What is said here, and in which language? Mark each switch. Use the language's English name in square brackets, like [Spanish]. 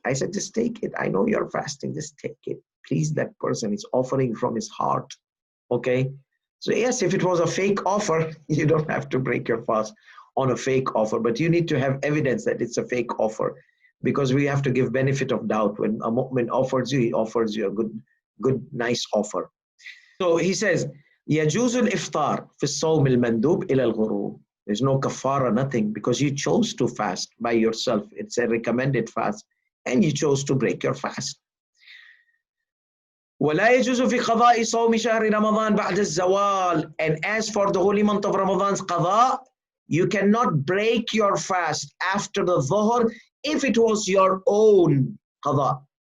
[English] I said, just take it. I know you're fasting, just take it. Please, that person is offering from his heart. Okay? So yes, if it was a fake offer, you don't have to break your fast on a fake offer, but you need to have evidence that it's a fake offer, because we have to give benefit of doubt. When a mu'min offers you, he offers you a good, nice offer. So he says, [Arabic] يَجُوزُ الْإِفْطَارِ فِي الصَّوْمِ الْمَنْدُوبِ إِلَى الْغُرُوبِ. [English] There's no kafara, nothing, because you chose to fast by yourself. It's a recommended fast, and you chose to break your fast. [Arabic] وَلَا يَجُوزُ فِي قَضَاءِ صَوْمِ شَهْرِ رَمَضَانِ بَعْدَ الزَّوَالِ. [English] And as for the holy month of Ramadan's qada, you cannot break your fast after the dhuhr if it was your own qada.